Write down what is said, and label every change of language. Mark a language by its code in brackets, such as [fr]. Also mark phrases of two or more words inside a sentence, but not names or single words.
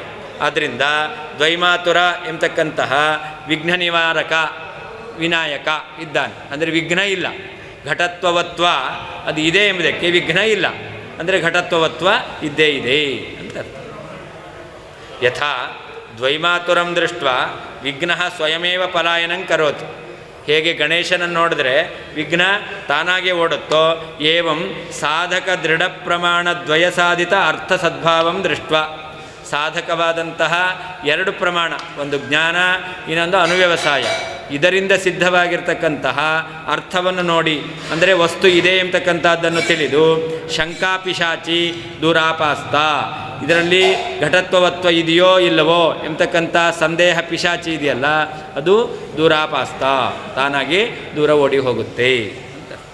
[kn] ಆದ್ದರಿಂದ ದ್ವೈಮಾತುರ ಎಂಬತಕ್ಕಂತಹ ವಿಘ್ನ ನಿವಾರಕ ವಿನಾಯಕ ಇದ್ದಾನೆ. ಅಂದರೆ ವಿಘ್ನ ಇಲ್ಲ. ಘಟತ್ವವತ್ವ ಅದು ಇದೆ ಎಂಬುದಕ್ಕೆ ವಿಘ್ನ ಇಲ್ಲ, ಅಂದರೆ ಘಟತ್ವವತ್ವ ಇದ್ದೇ ಇದೆ ಅಂತ ಅರ್ಥ. [sa] ಯಥಾ ದ್ವೈಮಾತುರಂ ದೃಷ್ಟ ವಿಘ್ನ ಸ್ವಯಮೇವ ಪಲಾಯನಂ ಕರೋತಿ. [kn] ಹೇಗೆ ಗಣೇಶನನ್ನು ನೋಡಿದ್ರೆ ವಿಘ್ನ ತಾನಾಗೇ ಓಡುತ್ತೋ, [sa] ಏವಂ ಸಾಧಕ ದೃಢ ಪ್ರಮಾಣ ದ್ವಯ ಸಾಧಿತ ಅರ್ಥ ಸದ್ಭಾವಂ ದೃಷ್ಟ. [kn] ಸಾಧಕವಾದಂತಹ ಎರಡು ಪ್ರಮಾಣ, ಒಂದು ಜ್ಞಾನ, ಇನ್ನೊಂದು ಅನುವ್ಯವಸಾಯ, ಇದರಿಂದ ಸಿದ್ಧವಾಗಿರ್ತಕ್ಕಂತಹ ಅರ್ಥವನ್ನು ನೋಡಿ, ಅಂದರೆ ವಸ್ತು ಇದೆ ಎಂಬತಕ್ಕಂಥದ್ದನ್ನು ತಿಳಿದು [sa] ಶಂಕಾಪಿಶಾಚಿ ದುರಾಪಾಸ್ತ, [kn] ಇದರಲ್ಲಿ ಘಟತ್ವವತ್ವ ಇದೆಯೋ ಇಲ್ಲವೋ ಎಂಬತಕ್ಕಂಥ ಸಂದೇಹ ಪಿಶಾಚಿ ಇದೆಯಲ್ಲ, ಅದು ದೂರಾಪಾಸ್ತ, ತಾನಾಗಿ ದೂರ ಓಡಿ ಹೋಗುತ್ತೆ ಅಂತ.